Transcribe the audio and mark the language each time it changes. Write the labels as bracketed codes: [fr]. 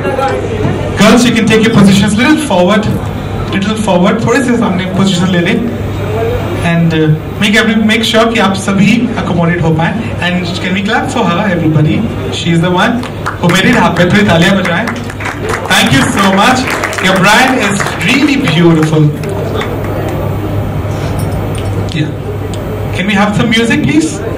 [en] Girls, you can take your positions little forward. [hi] थोड़े से सामने position ले लें. [en] And make sure [hi] कि आप सभी accommodate हो पाएं. [en] And can we clap for her, everybody? She is the one who made it happen. [hi] थोड़ी तालियां बजाएं. [en] Thank you so much. Your bride is really beautiful. Yeah. Can we have some music, please?